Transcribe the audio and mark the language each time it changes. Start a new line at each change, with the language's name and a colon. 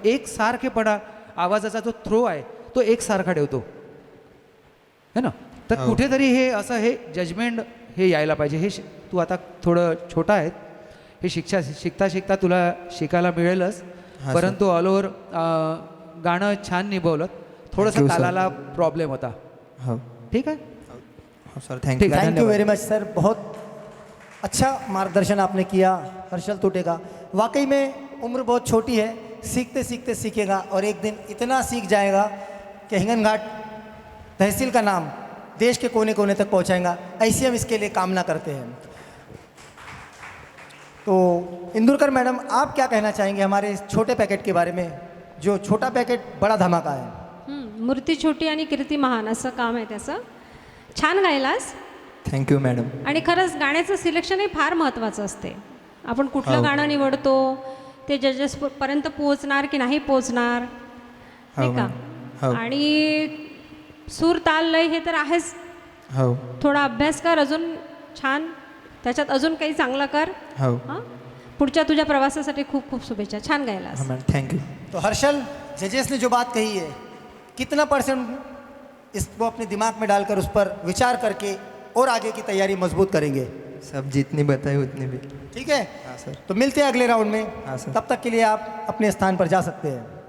Marathi: तू एकसारखेपणा आवाजाचा जो थ्रो आहे तो एकसारखा ठेवतो है ना, तर कुठेतरी हे असं हे जजमेंट हे यायला पाहिजे. हे तू आता थोडं छोटा आहे, हे शिकता शिकता तुला शिकायला मिळेलच, परंतु ऑल ओव्हर गाणं छान निभवलं. थोडंसं तालाला प्रॉब्लेम होता. हो. ठीक आहे. हो sir, thank you.
Hindi: Thank you very much sir, बहुत अच्छा मार्गदर्शन आपने किया हर्षल टूटे का. वाकई में उम्र बहुत छोटी है, सीखते सीखते सीखेगा और एक दिन इतना सीख जाएगा कि हिंगनघाट तहसील का नाम देश के कोने कोने तक पहुंचाएगा. ऐसी हम इसके लिए कामना करते हैं. तो इंदुरकर मैडम, आप क्या कहना चाहेंगे हमारे इस छोटे पैकेट के बारे में, जो छोटा पैकेट बड़ा धमाका है?
Marathi: मूर्ती छोटी आणि कीर्ती महान असं काम आहे त्याचं. छान गायलास.
English: Thank you madam.
Marathi: आणि खरंच गाण्याचं सिलेक्शन हे फार महत्त्वाचं असते. आपण कुठलं गाणं निवडतो ते जजेस पर्यंत पोहोचणार की नाही पोहोचणार, नाही का. आणि सूर ताल लय हे तर आहेच. हो. थोडा अभ्यास कर अजून, छान त्याच्यात अजून काही चांगलं कर. हो. हां, पुढच्या तुझ्या प्रवासासाठी खूप खूप शुभेच्छा. छान गायलास.
English: Madam, thank you.
Hindi: तो हर्षल, जजेस ने जो बात कही है, कितना परसेंट इसको अपने दिमाग में डालकर उस पर विचार करके और आगे की तैयारी मजबूत करेंगे? सब जितनी बताई उतनी भी. ठीक है. हाँ सर. तो मिलते हैं अगले राउंड में. हाँ सर. तब तक के लिए आप अपने स्थान पर जा सकते हैं.